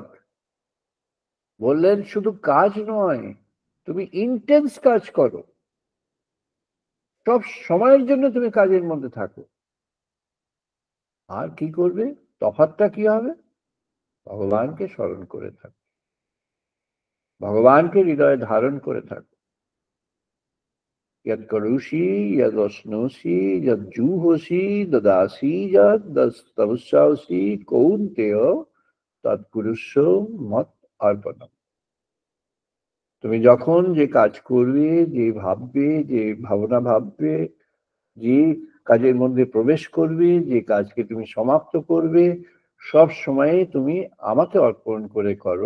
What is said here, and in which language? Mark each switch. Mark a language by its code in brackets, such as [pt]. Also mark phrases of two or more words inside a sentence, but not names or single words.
[bn] বললেন শুধু কাজ নয়, তুমি ইন্টেন্স কাজ করো, সব সময়ের জন্য তুমি কাজের মধ্যে থাকো। আর কি করবে? তফাৎটা কি হবে? ভগবানকে স্মরণ করে থাকো, ভগবানকে হৃদয়ে ধারণ করে থাকো। [sa] यत् करुषि यदश्नोषि यज्जुहोषि ददासि यद्तपस्यासि कौन्तेय তৎকুরুষ্ব মত অর্পণম। [bn] তুমি যখন যে কাজ করবে, যে ভাববে, যে ভাবনা ভাববে, যে কাজের মধ্যে প্রবেশ করবে, যে কাজকে তুমি সমাপ্ত করবে, সব সময় তুমি আমাকে অর্পণ করে করো।